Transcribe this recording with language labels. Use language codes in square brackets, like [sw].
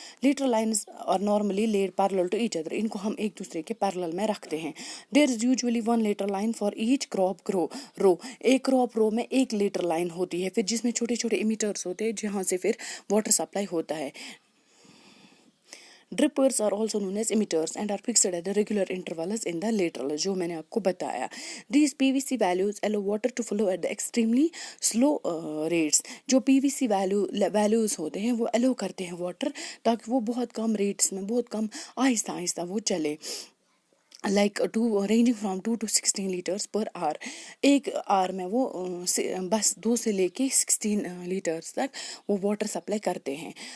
[en] lateral lines are normally laid parallel to each other, [ur] ان کو ہم ایک دوسرے کے پیرلل میں رکھتے ہیں. [en] There is usually 1 lateral line for each crop row. [ur] ایک کراپ رو میں 1 لیٹر لائن ہوتی ہے, پھر جس میں چھوٹے چھوٹے ایمیٹرز ہوتے ہیں جہاں سے پھر واٹر سپلائی ہوتا ہے. [en] Drippers are also known as emitters and are fixed at the regular intervals in the lateral, [ur] جو میں نے آپ کو بتایا. [en] These PVC values allow water to flow at the extremely slow rates. [ur] جو PVC values ہوتے ہیں وہ allow کرتے ہیں واٹر تاکہ وہ بہت کم ریٹس میں, بہت کم آہستہ وہ چلے. [en] Like ranging from 2 to 16 litres per hour. [ur] ایک آور میں وہ بس 2 سے لے کے 16 لیٹرس تک وہ واٹر سپلائی کرتے ہیں.